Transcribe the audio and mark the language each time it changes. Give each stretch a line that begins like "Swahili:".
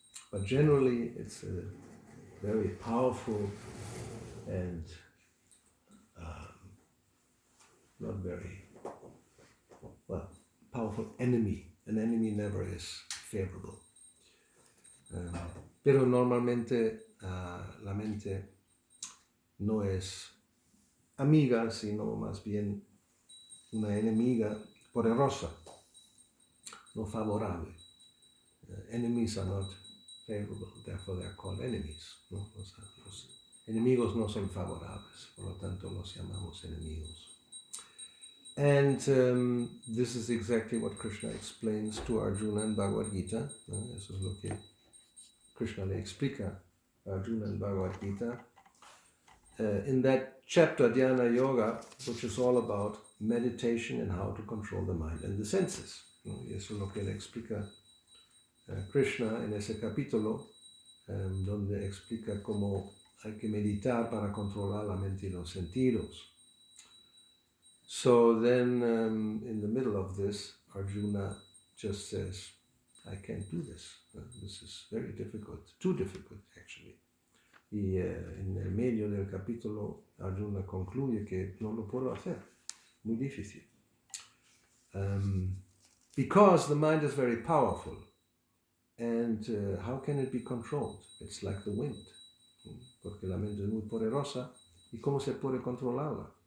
English: But generally it's a very powerful and not very, powerful enemy. An enemy never is favorable.
Spanish: Pero normalmente la mente no es amiga, sino más bien una enemiga poderosa, no favorable.
English: Enemies are not favorable, therefore they are called enemies.
Spanish: ¿No? Los enemigos no son favorables, por lo tanto los llamamos enemigos.
English: And this is exactly what Krishna explains to Arjuna in Bhagavad Gita.
Spanish: Eso es lo que Krishna le explica a Arjuna in Bhagavad Gita.
English: In that chapter, Dhyana Yoga, which is all about meditation and how to control the mind and the senses.
Spanish: Y eso es lo que le explica Krishna en ese capítulo, donde explica cómo hay que meditar para controlar la mente y los sentidos.
English: So then, in the middle of this, Arjuna just says, I can't do this. This is very difficult, too difficult actually.
Spanish: Y en el medio del capítulo, Arjuna concluye que no lo puedo hacer, muy difícil.
English: Because the mind is very powerful, and how can it be controlled? It's like the wind,
Spanish: porque la mente es muy poderosa, y ¿cómo se puede controlarla?